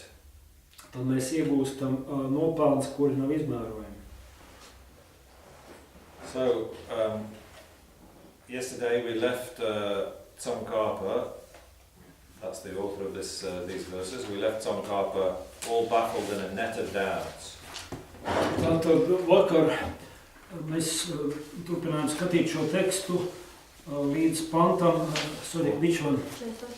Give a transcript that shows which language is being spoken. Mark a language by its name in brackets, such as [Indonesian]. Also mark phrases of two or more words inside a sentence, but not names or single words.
[Latvian] tad mēs iegūstam nopelnus, kuri nav izmērojami. [English] So yesterday we left Tsongkhapa, that's the author of these verses, we left Tsongkhapa all baffled in a net of doubts. [Latvian] Tātad vakar mēs turpinājām skatīt šo tekstu līdz pantam, [English] which one?